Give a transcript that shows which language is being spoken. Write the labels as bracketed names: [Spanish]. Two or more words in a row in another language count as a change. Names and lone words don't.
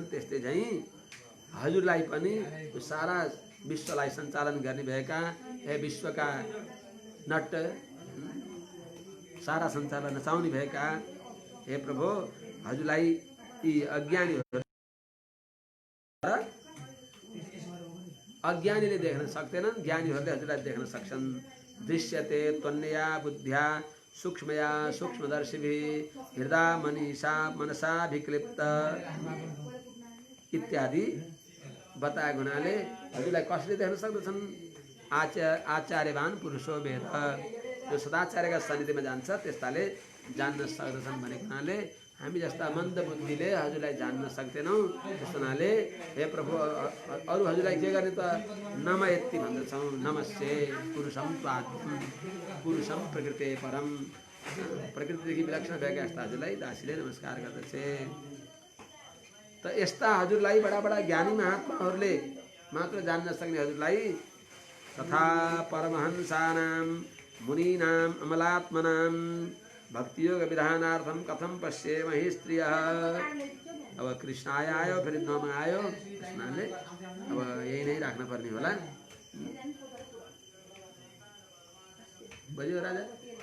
[Nepali] त्यस्तै चाहिँ हजुरलाई पनि सारा विश्वलाई सञ्चालन गर्ने भएका हे विश्वका नट सारा संसारलाई नचाउने भएका हे प्रभु हजुरलाई यी अज्ञानीले देख्न सक्दैनन्, ज्ञानीहरूले हजुरलाई देख्न सक्छन्। [Sanskrit] दृश्यते त्वन्यया बुद्ध्या सूक्ष्मया सूक्ष्मदर्शिभिः हृदय मनीषा मनसा विक्लिप्त इत्यादि [Nepali] बताएको हुनाले हजुरलाई कसले देख्न सक्दछन्? [Sanskrit] आचार्यवान पुरुषो वेद, [Nepali] जो सदाचार्यका सानिध्यमा जान्छ त्यस्ताले जान्न सक्दछन् भनेको हुनाले हामी जस्ता मन्द बुद्धिले हजुरलाई जान्न सक्दैनौँ। त्यस हुनाले हे प्रभु अरू हजुरलाई के गर्ने त? नमयति भन्दछौँ। [Sanskrit] नमस्ते पुरुषम त्वाद्यम पुरुषम प्रकृति परम, [Nepali] प्रकृतिदेखि विलक्षण भएका यस्ता हजुरलाई दासीले नमस्कार गर्दछे। त यस्ता हजुरलाई बडा बडा ज्ञानी महात्माहरूले मात्र जान्न सक्ने हजुरलाई तथा [Sanskrit] परमहंसानां मुनीनां अमलात्मनां भक्तियोग विधानार्थम कथम पश्येम हि स्त्रियः। [Nepali] अब कृष्ण आयो फेरि नौमा आयो, कृष्णले अब यही नै राख्न पर्ने होला। बज्यो राजा।